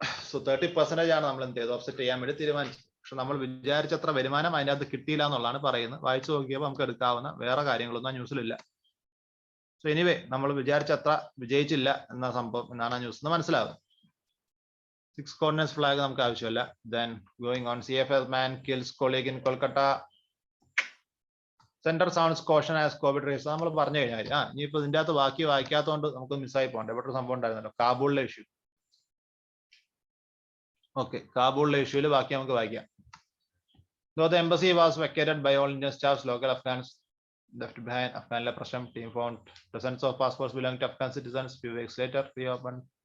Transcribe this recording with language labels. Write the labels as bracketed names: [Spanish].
[Malayalam] So 30% ആണ് നമ്മൾ എന്ത് ചെയ്ത് ഓഫ്സെറ്റ് ചെയ്യാൻ വേണ്ടി തീരുമാനിച്ചത്. പക്ഷെ നമ്മൾ വിചാരിച്ചത്ര വരുമാനം അതിന്റെ അകത്ത് കിട്ടിയില്ല എന്നുള്ളതാണ് പറയുന്നത്. വായിച്ചു നോക്കിയപ്പോൾ നമുക്ക് എടുക്കാവുന്ന വേറെ കാര്യങ്ങളൊന്നും ആ ന്യൂസിലില്ല. സോ എനിവേ നമ്മൾ വിചാരിച്ചത്ര വിജയിച്ചില്ല എന്ന സംഭവം എന്നാണ് ആ ന്യൂസ് മനസ്സിലാവുന്നത്. 6 കോർഡിനേറ്റ്സ് ഫ്ലാഗ് നമുക്ക് ആവശ്യമില്ല. [English] Then going on, CFS man kills colleague in Kolkata. Center sounds caution as COVID race. [Malayalam] നമ്മൾ പറഞ്ഞു കഴിഞ്ഞാൽ ഇനിയിപ്പോ ഇതിന്റെ അകത്ത് ബാക്കി വായിക്കാത്തതുകൊണ്ട് നമുക്ക് മിസ്സായി പോകണ്ട. ഇവിടെ ഒരു സംഭവം ഉണ്ടായിരുന്നല്ലോ, കാബൂളിലെ ഇഷ്യൂ. ഓക്കെ, കാബൂളിലെ ഇഷ്യൂല് ബാക്കി നമുക്ക് വായിക്കാം. [English] Though the embassy was vacated by all Indian staffs, local Afghans left behind. Afghan Prasham team found dozens of passports belonging to Afghan citizens. Few weeks later, reopened.